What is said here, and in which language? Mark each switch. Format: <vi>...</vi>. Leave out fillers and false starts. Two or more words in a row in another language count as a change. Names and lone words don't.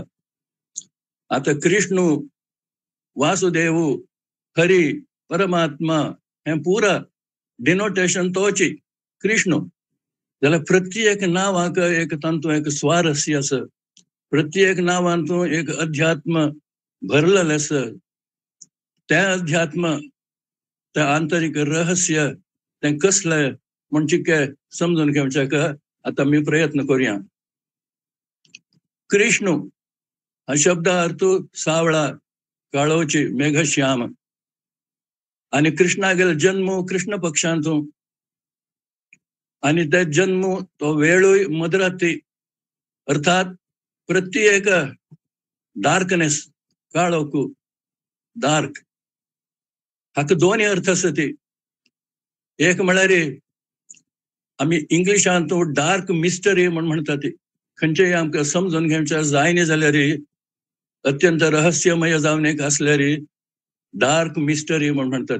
<kok>आता कृष्ण वासुदेव हरी परमात्मा हे पुरा डिनोटेशन तोची कृष्ण. जाल्यार प्रत्येक नावाक एक तांतूं एक स्वारस्य आसा. प्रत्येक नावांतूं एक अध्यात्म भरलेलें आसा.</kok> <mr>त्या अध्यात्म त्या आंतरिक रहस्य ते कसलें म्हणजे समजून घेवच्याक आता मी प्रयत्न करूया. कृष्ण हा शब्द अर्थ सावळा काळोची मेघश्याम. आणि कृष्णा गेला जन्म कृष्ण पक्षांतून आणि ते जन्म तो वेळूय मध्यरात्री अर्थात प्रत्येक डार्कनेस काळोख डार्क हाका दोन अर्थ आसत.</mr> <kok>एक म्हळ्यार आमी इंग्लिशांत</kok> <en>dark mystery</en> <kok>म्हणटात. खंयचेय आमकां समजून घेवचें जायना जाल्यार अत्यंत रहस्यमय जावन एक आसल्यार</kok> <en>dark mystery</en> <kok>म्हणटात.</kok>